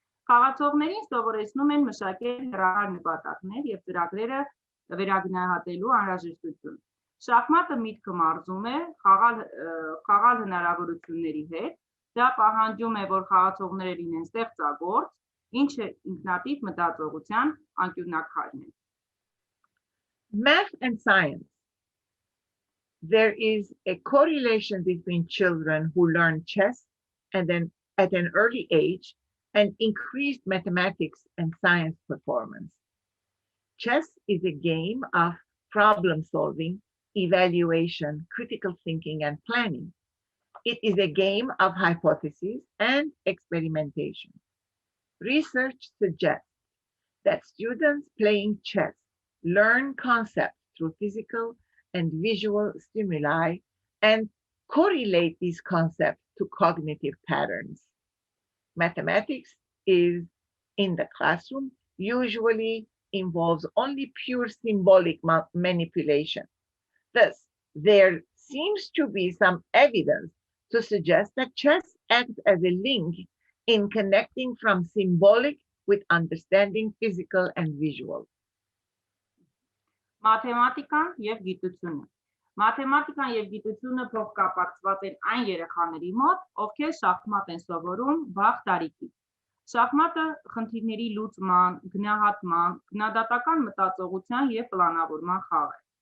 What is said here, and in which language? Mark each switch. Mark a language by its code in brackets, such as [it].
[hy] Խաղացողներին սովորեցնում են մշակել հեռահար նպատակներ եւ ծրագրերը վերագնահատելու անհրաժեշտություն։ Շախմատը միտքը մարզում է խաղալ հնարավորությունների հետ, դա պահանջում է, որ խաղացողները լինեն ստեղծագործ, ինչը ինքնատիպ մտածողության անկյունաքարն է։ [en] Math and science. There is a correlation between children who learn chess and then at an early age and increased mathematics and science performance. Chess is a game of problem solving, evaluation, critical thinking, and planning. It is a game of hypotheses and experimentation. Research suggests that students playing chess learn concepts through physical and visual stimuli and correlate these concepts to cognitive patterns. Mathematics is in the classroom usually involves only pure symbolic manipulation. Thus, there seems to be some evidence to suggest that chess acts as a link in connecting from symbolic with understanding physical and visual. [hy] Մաթեմատիկան եւ գիտությունը։ Մաթեմատիկան եւ գիտությունը փոխկապակցված են այն երեխաների մոտ, ովքեր շախմատ են սովորում վաղ տարիքից։ Շախմատը խնդիրների լուծման, գնահատման, գնահատական մտածողության եւ պլանավորման խաղ է։